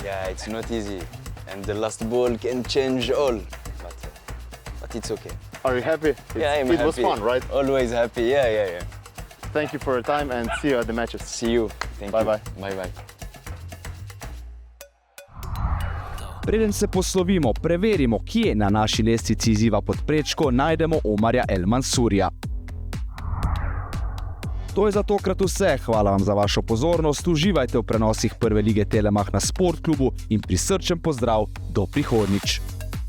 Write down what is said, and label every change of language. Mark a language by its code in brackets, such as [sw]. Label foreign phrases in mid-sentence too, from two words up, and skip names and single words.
[en] Yeah, it's not easy. And the last ball can change all. But it's okay. Are you happy? Yeah, I'm It happy. was fun, right? Always happy. Yeah. Thank you for your time and see you at the matches. See you. Thank Bye you. bye. Bye. [sl] Preden se poslovimo, preverimo, kje na naši lestvici izziva Podprečko najdemo Omarja El Mansourija. To je za tokrat vse. Hvala vam za vašo pozornost. Uživajte v prenosih Prve lige Telemach na Sportklubu in prisrčen pozdrav do prihodnjič.